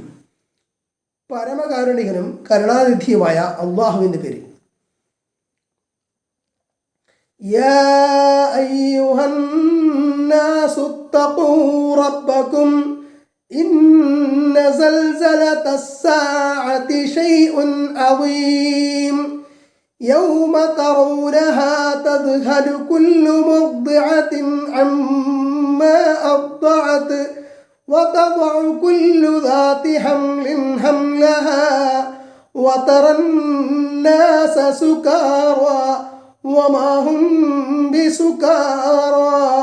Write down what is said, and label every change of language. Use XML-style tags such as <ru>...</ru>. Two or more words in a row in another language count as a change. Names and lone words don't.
<ml>പരമകാരുണികനും കരുണാനിധിയുമായ അല്ലാഹുവിൻ്റെ പേര്.</ml> <ar>يا أيها الناس اتقوا ربكم إن زلزلة الساعة شيء عظيم يوم ترونها تذهل كل مرضعة عما أرضعت وتضع كل ذات حمل حملها وترى الناس سكارى وما هم بسكارى</ar>